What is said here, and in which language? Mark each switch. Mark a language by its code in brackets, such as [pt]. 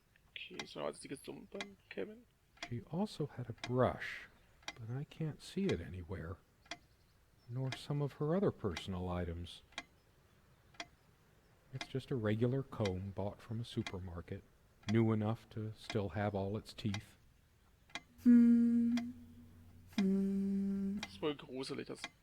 [de] Okay, so hat sie gesummt beim Kevin. [en] She also had a brush, but I can't see it anywhere. Nor some of her other personal items. It's just a regular comb bought from a supermarket, new enough to still have all its teeth. [de] Das ist wohl gruselig, das.